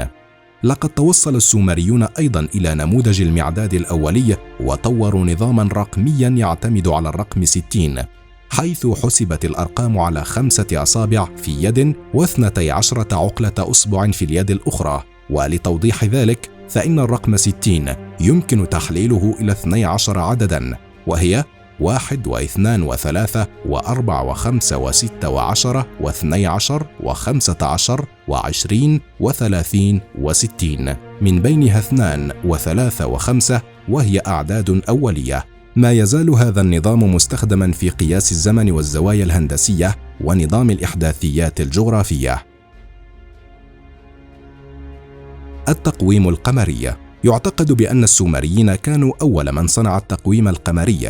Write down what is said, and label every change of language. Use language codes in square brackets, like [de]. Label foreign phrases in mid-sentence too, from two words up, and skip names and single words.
[ar] لقد توصل السومريون أيضا إلى نموذج المعداد الأولي، وطوروا نظاما رقميا يعتمد على الرقم 60. حيث حسبت الأرقام على 5 أصابع في يد و12 عقلة أصبع في اليد الأخرى. ولتوضيح ذلك فإن الرقم 60 يمكن تحليله إلى 12 عددا، وهي 1 و2 و3 و4 و5 و6 و10 و12 و15 و20 و30 و60، من بينها 2 و3 و5 وهي أعداد أولية. ما يزال هذا النظام مستخدما في قياس الزمن والزوايا الهندسية ونظام الإحداثيات الجغرافية. التقويم القمري. يعتقد بأن السومريين كانوا أول من صنع التقويم القمري.